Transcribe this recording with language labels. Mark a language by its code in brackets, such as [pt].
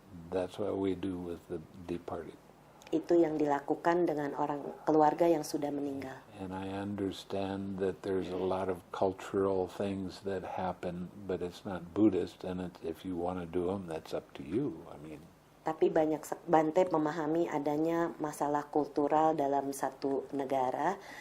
[en] That's what we do with the departed. [id] Itu yang dilakukan dengan orang keluarga yang sudah meninggal. [en] And I understand that there's a lot of cultural things that happen, but it's not Buddhist, and if you want to do them, that's up to you. I mean, [id] Tapi banyak Bante memahami adanya masalah kultural dalam satu negara.